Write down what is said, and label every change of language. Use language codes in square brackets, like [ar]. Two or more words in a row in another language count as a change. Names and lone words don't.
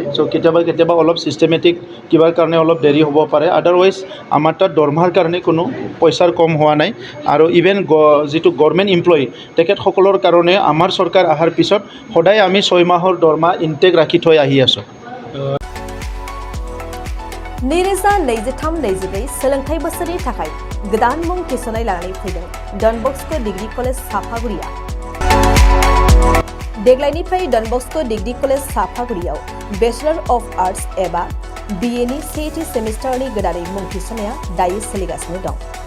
[as] চ' কেতিয়াবা অলপ ছিষ্টেমেটিক কিবাৰ কাৰণে অলপ দেৰি হ'ব পাৰে। আদাৰৱাইজ আমাৰ তাত দৰমহাৰ কাৰণে কোনো পইচাৰ কম হোৱা নাই। আৰু ইভেন যিটো [en] government employee [as] তেখেতসকলৰ কাৰণে আমাৰ চৰকাৰ অহাৰ পিছত সদায় আমি 6 মাহৰ দৰমহা ইনটেক ৰাখি থৈ আহি আছোঁ। [brx] नैरोजा 23-24 सोलोंथाइ बोसोरनि थाखाय गोदान मुं थिसननाय लानानै फैदों डन बस्क' डिग्री कलेज साफागुरिया। देग्लायनिफ्राय डन बस्क' डिग्री कलेज साफागुरियाव [en] Bachelor of Arts [brx] एबा BA नि सेथि सेमिस्टारनि गोदानै मुं थिसननाया दायो सोलिगासिनो दं।